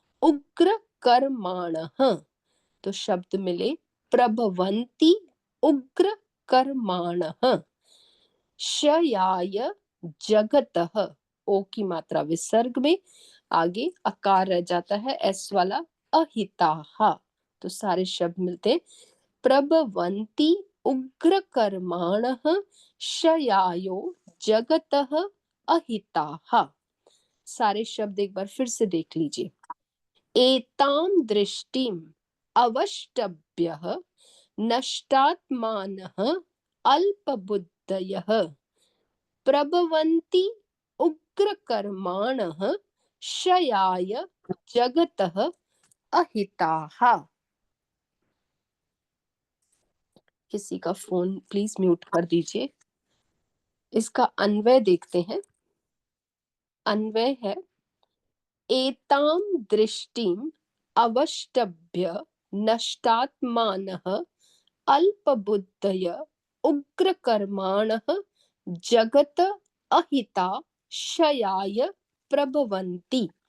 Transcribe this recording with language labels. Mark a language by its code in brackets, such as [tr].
[sa] उग्र कर्माणः, तो शब्द मिले प्रभवन्ति उग्र कर्माणः। क्षयाय जगतः, [hi] ओ की मात्रा विसर्ग में, आगे अकार रह जाता है एस वाला। अहिताः, तो सारे शब्द मिलते हैं। [sa] प्रभवन्ति उग्र कर्माणः क्षयायो जगतः अहिताः। [hi] सारे शब्द एक बार फिर से देख लीजिए। [sa] एतां दृष्टिम अवष्टभ्यः नष्टात्मानः अल्पबुद्धयः प्रभवन्ति उग्रकर्माणः क्षयाय जगतः अहिताः। [hi] किसी का फोन प्लीज म्यूट कर दीजिए। इसका अन्वय देखते हैं। अन्वय है [sa] एतां दृष्टिम अवष्टभ्य नष्टात्मानः अल्पबुद्धय उग्रकर्माणः जगत अहिता क्षयाय प्रभवन्ति।